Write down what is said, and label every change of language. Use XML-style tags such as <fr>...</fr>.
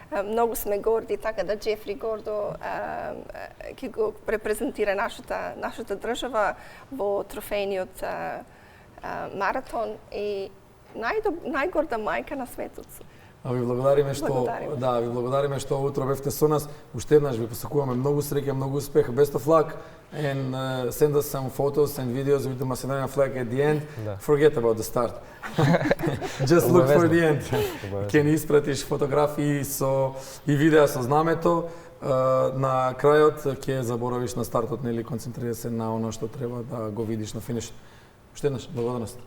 <mk>Многу сме горди, така да Джефри гордо ќе го репрезентира нашата држава во трофејниот маратон и најгорда мајка на светот. А ви благодариме што Благодариме. да, ви благодариме што утро бевте со нас. Уште еднаш ви посакуваме многу среќа, многу успех.</mk> <en>Best of luck and send us some photos and videos with the Macedonian flag at the end.</en> <mk>Да.</mk> <en>Forget about the start. Just look for the end.</en> <mk>Ќе ни испратиш фотографии и видеа со знамето. На крајот ќе заборавиш на стартот, нели, концентрира се на оно што треба да го видиш на финишот. Уште еднаш благодарност.</mk>